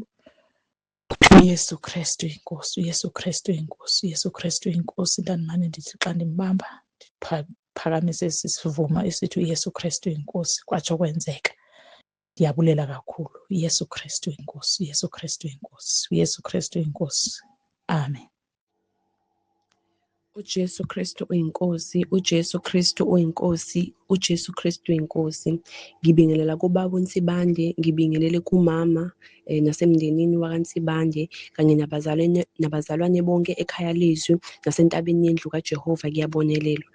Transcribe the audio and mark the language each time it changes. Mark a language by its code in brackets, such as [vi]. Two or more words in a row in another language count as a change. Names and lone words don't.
[xh] uYesu Kristu inkosi, uYesu Kristu inkosi, uYesu Kristu inkosi. Ndandimane ndithi xa ndimbamba ndiphakamise esi sivumo esithi uYesu Kristu inkosi, kwatsho kwenzeka. Ndiyabulela kakhulu. uYesu Kristu inkosi, uYesu Kristu inkosi, uYesu Kristu inkosi, amen. [zu] uJesu Kristu uyinkosi, uJesu Kristu uyinkosi, uJesu Kristu uyinkosi. Ngibingelela kubaba uNtsibande, ngibingelele kumama nasemndenini wakaNtsibande kanye nabazalwane bonke ekhaya lezwi nasentabeni yendlu kaJehova kuyabonelelwa.